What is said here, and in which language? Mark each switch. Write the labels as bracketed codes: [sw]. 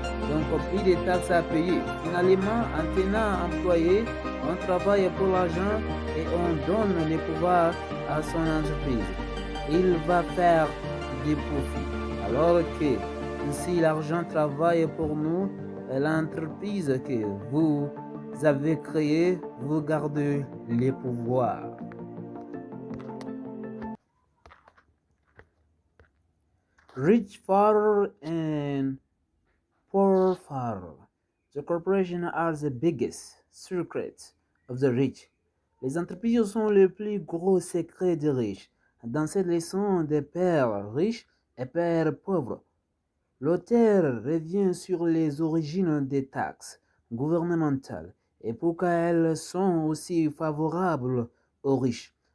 [fr] Donc, plus de taxes à payer. Finalement, en tenant employé, on travaille pour l'argent et on donne le pouvoir à son entreprise. Il va faire des profits. Alors que si l'argent travaille pour nous, l'entreprise que vous avez créée, vous gardez les pouvoirs. [en] Rich father and poor father. The corporations are the biggest secrets of the rich. [fr] Les entreprises sont le plus gros secret des riches. Dans cette leçon de père riche et père pauvre, l'auteur revient sur les origines des taxes gouvernementales et pourquoi elles sont aussi favorables aux riches.